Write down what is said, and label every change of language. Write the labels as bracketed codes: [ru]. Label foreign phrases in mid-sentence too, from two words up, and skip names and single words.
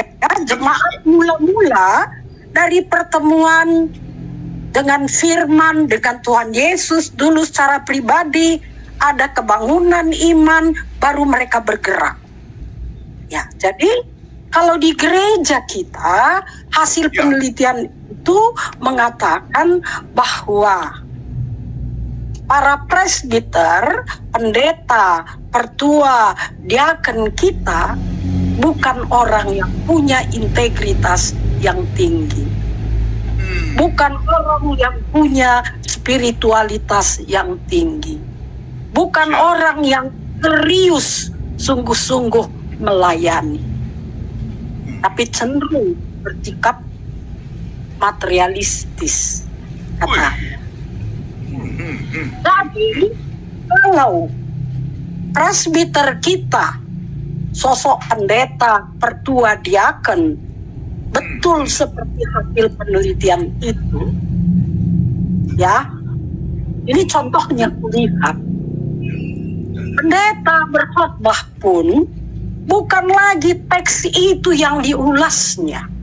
[id] Ya, jemaat mula-mula dari pertemuan dengan firman, dengan Tuhan Yesus dulu secara pribadi, ada kebangunan iman, baru mereka bergerak. Ya, jadi kalau di gereja kita, hasil penelitian itu mengatakan bahwa para presbiter, pendeta, pertua, diaken kita bukan orang yang punya integritas yang tinggi. Bukan orang yang punya spiritualitas yang tinggi. Bukan orang yang serius sungguh-sungguh melayani. Tapi cenderung bersikap materialistis. Katanya. Jadi kalau presbiter kita, sosok pendeta, pertua, diaken, betul seperti hasil penelitian itu, ya, ini contohnya kulihat. Pendeta berkhotbah pun bukan lagi teks itu yang diulasnya.